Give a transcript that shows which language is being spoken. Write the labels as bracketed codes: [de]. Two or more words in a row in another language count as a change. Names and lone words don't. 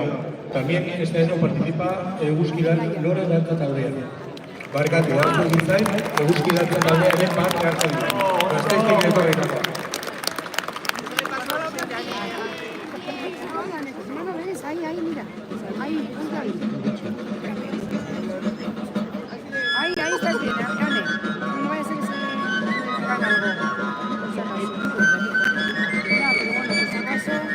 [es] También este año participa Eguzkilan Lore Dantza Taldea. [eu] Barkatu, hartu gintzai, Eguzki Dantza Taldearen parte hartzen dut. Gazteiztik etorriko. [es] Ahí, mira. Ahí, punta ahí. Ahí estás bien, Ane. No vaya a ser que se haga algo. Ya, pero bueno, por si acaso...